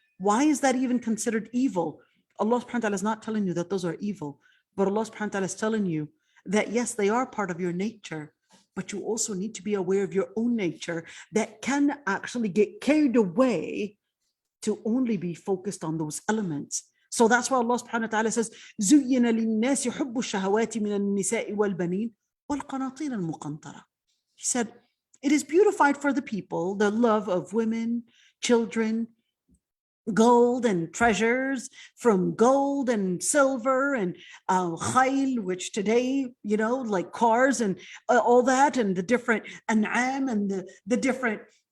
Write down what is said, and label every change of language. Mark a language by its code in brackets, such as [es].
[en] Why is that even considered evil? Allah subhanahu wa ta'ala is not telling you that those are evil, but Allah subhanahu wa ta'ala is telling you that yes, they are part of your nature, but you also need to be aware of your own nature that can actually get carried away to only be focused on those elements. So that's why Allah subhanahu wa ta'ala says, [ar] زُيِّنَ لِلنَّاسِ حُبُّ الشَّهَوَاتِ مِنَ النِّسَاءِ وَالْبَنِينَ وَالْقَنَاطِيرِ الْمُقَنطَرَةِ. [en] He said, it is beautified for the people, the love of women, children, gold and treasures, from gold and silver and khayl, which today, like cars and all that, and the different an'am and the different